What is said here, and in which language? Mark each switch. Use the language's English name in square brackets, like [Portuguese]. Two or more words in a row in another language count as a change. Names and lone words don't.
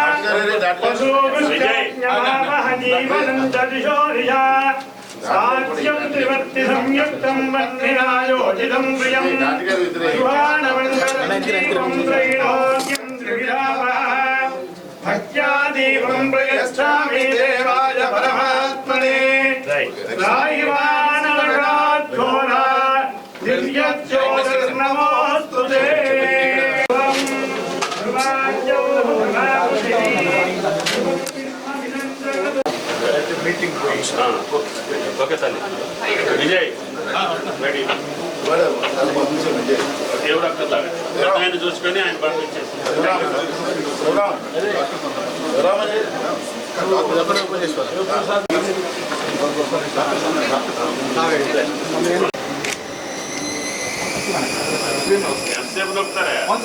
[Sanskrit] वसूभिश्चमामः जीवनं च दिशो दिशा साक्ष्यं त्रिवर्ति संयुक्तं वह्निनायोजितं प्रियं सुहानमण्डलं त्रैलोक्यं त्रिविधावः भक्त्यादीपं प्रयच्छामि देवाय परमात्मने रायवानघोरा दिव्यज्योतिर्नमोऽस्तु ते [English] meeting okay [Telugu] తల్లి విజయ్ రెడీ దేవుడు అక్కడ ఆయన చూసుకొని ఆయన పంపించేసి ఎంతసేపు దొరుకుతారా